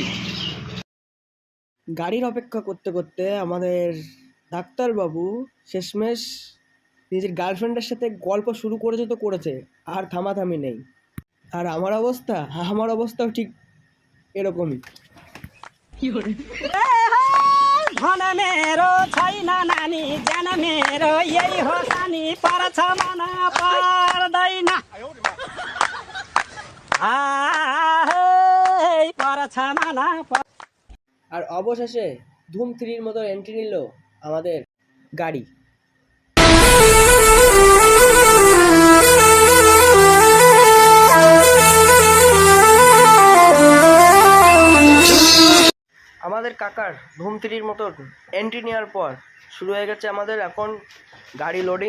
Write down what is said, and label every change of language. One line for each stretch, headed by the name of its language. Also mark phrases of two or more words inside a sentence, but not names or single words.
Bangla: গাড়ির অপেক্ষা করতে করতে আমাদের ডাক্তারবাবু শেষমেশ নিজের গার্লফ্রেন্ডের সাথে গল্প শুরু করেছে তো করেছে, আর থামাথামি নেই। আর আমার অবস্থাও ঠিক এরকমই।
Nepali: धन मेरो छैन नानी ज्यान मेरो यही हो सानी पर्छ मन पर्दैन पर्छ मन।
Bangla: আর অবশেষে ধুম 3-র মতো এন্ট্রি নিল আমাদের গাড়ি। আমাদের কাকার ধুম 3-র মতো এন্ট্রি নেওয়ার পর শুরু হয়ে গেছে আমাদের এখন গাড়ি লোডিং।